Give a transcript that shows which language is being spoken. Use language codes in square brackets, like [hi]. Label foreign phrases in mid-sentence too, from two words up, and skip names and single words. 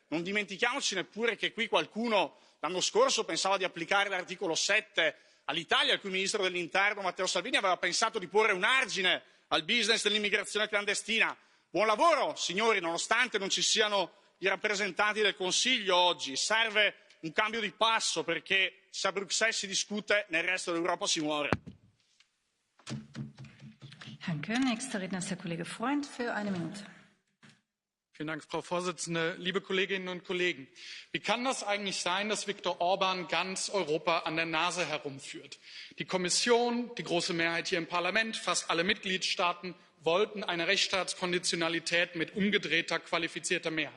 [it] Non dimentichiamoci neppure che qui qualcuno l'anno scorso pensava di applicare l'articolo 7 all'Italia, il cui ministro dell'Interno Matteo Salvini aveva pensato di porre un argine al business dell'immigrazione clandestina. Buon lavoro, signori, nonostante non ci siano i rappresentanti del Consiglio oggi. Serve un cambio di passo perché se a Bruxelles si discute, nel resto dell'Europa si muore. [de] Danke. Nächster Redner ist der Kollege Freund für 1 Minute. Vielen Dank, Frau Vorsitzende, liebe Kolleginnen und Kollegen. Wie kann das eigentlich sein, dass Viktor Orban ganz Europa an der Nase herumführt? Die Kommission, die große Mehrheit hier im Parlament, fast alle Mitgliedstaaten wollten eine Rechtsstaatskonditionalität mit umgedrehter qualifizierter Mehrheit.